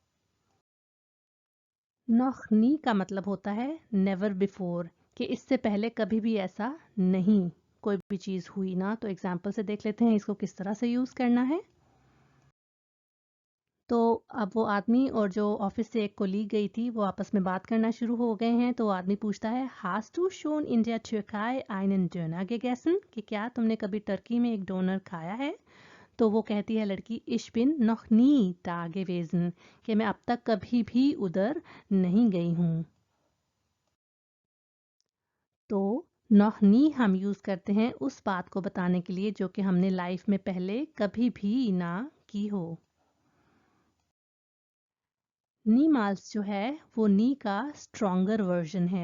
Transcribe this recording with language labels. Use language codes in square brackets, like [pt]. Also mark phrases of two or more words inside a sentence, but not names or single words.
[de] noch nie [hi] का मतलब होता है [en] never before, [hi] कि इससे पहले कभी भी ऐसा नहीं कोई भी चीज़ हुई ना। तो एग्जाम्पल से देख लेते हैं इसको किस तरह से यूज़ करना है। तो अब वो आदमी और जो ऑफिस से एक कोलीग गई थी वो आपस में बात करना शुरू हो गए हैं। तो आदमी पूछता है [de] Hast du schon in der Türkei einen Döner gegessen, [hi] कि क्या तुमने कभी टर्की में एक डोनर खाया है? तो वो कहती है लड़की [de] ich bin noch nie da gewesen, [hi] कि मैं अब तक कभी भी उधर नहीं गई हूँ। तो [de] noch nie [hi] हम यूज़ करते हैं उस बात को बताने के लिए जो कि हमने लाइफ में पहले कभी भी ना की हो। नीमाल्स जो है वो नी का [en] stronger version [hi] है।